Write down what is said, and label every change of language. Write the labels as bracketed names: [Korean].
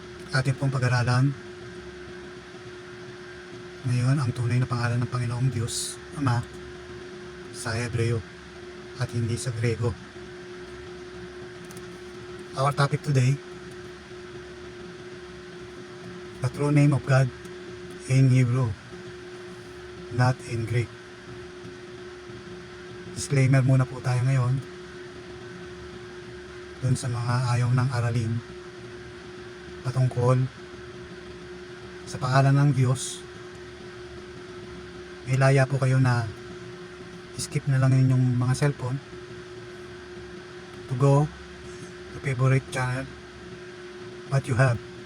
[Filipino] Atin pong pag-aralan ngayon ang tunay na pangalan ng Panginoong Diyos Ama sa Hebreo at hindi sa Grego. [English] Our topic today, the true name of God in Hebrew, not in Greek. [Filipino] Disclaimer muna po tayo ngayon dun sa mga ayaw ng aralin patungkol sa pangalan ng Diyos. May laya po kayo na skip na lang yung mga cellphone [English] to go to favorite channel what you have.